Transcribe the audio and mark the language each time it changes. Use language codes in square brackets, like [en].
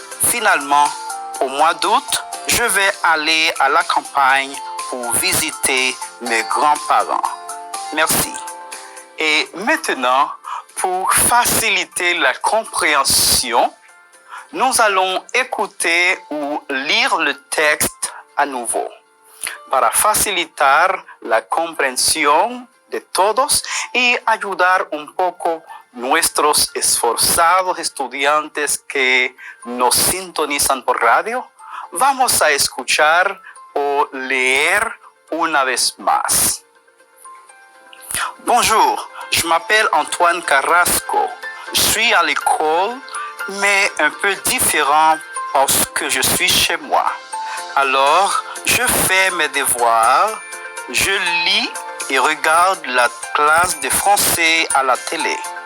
[fr] Finalement, au mois d'août, je vais aller à la campagne pour visiter mes grands-parents. Merci. Et maintenant, pour faciliter la compréhension, nous allons écouter ou lire le texte à nouveau. [es] Para facilitar la comprensión de todos y ayudar un poco nuestros esforzados estudiantes que nos sintonizan por radio, vamos a escuchar o leer una vez más. [fr] Bonjour, je m'appelle Antoine Carrasco. Je suis à l'école, mais un peu différent parce que je suis chez moi. Alors, je fais mes devoirs, je lis et regarde la classe de français à la télé.